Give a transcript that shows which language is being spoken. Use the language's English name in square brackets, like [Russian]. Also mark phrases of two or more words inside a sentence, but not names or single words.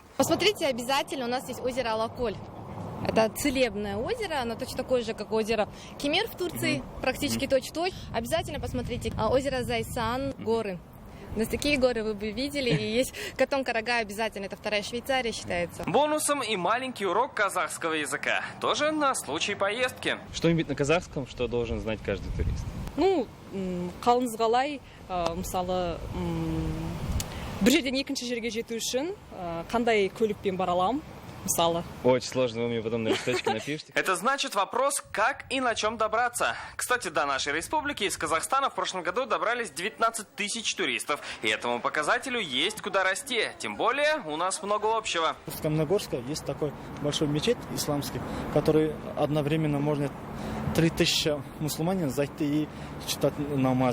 [Russian] Посмотрите обязательно, у нас есть озеро Алаколь. Это целебное озеро, оно точно такое же, как озеро Кемер в Турции, практически точь-в-точь. Обязательно посмотрите озеро Зайсан, горы. У нас такие горы вы бы видели, и есть Катон-Карага обязательно, это вторая Швейцария считается. Бонусом и маленький урок казахского языка, тоже на случай поездки. Что-нибудь на казахском, что должен знать каждый турист? [Kazakh] Қалыңыз қалай, мысалы, Бір жерден екінші жерге жету үшін қандай көлікпен бара аламын? Мысалы. [Russian] Очень сложно, вы мне потом на листочке напишите. Это значит вопрос, как и на чем добраться. Кстати, до нашей республики из Казахстана в прошлом году добрались 19 тысяч туристов. И этому показателю есть куда расти. Тем более, у нас много общего. В Каменногорске есть такой большой мечеть исламский, который одновременно может 3000 мусульманин зайти и читать намаз.